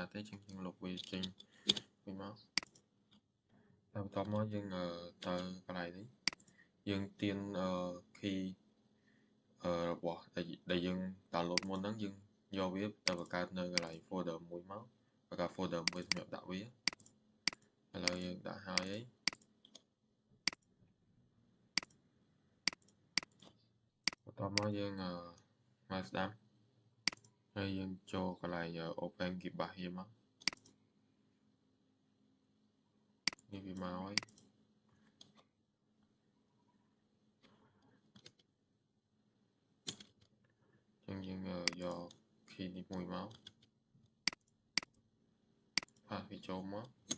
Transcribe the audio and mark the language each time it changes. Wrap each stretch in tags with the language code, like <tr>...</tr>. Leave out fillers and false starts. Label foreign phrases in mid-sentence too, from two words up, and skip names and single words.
<km>ទេអញ្ចឹងយើងលុបវាចេញវិញមកហើយបន្ទាប់មកយើងទៅកន្លែងនេះយើងទាញkey របស់ដែលយើង download មុនហ្នឹងយើងយកវាទៅបង្កើតនៅកន្លែង folder មួយមកបង្កើត folder មួយសម្រាប់ដាក់វាឥឡូវយើងដាក់ហើយ បន្ទាប់មកយើងមកស្ដាប់ហើយយើងចូលកន្លែង</km> <en>open Gibah here</en> <km>មកនេះវាមកហើយ អញ្ចឹងយើងយក key នេះមួយមកផាសវាចូលមក</km>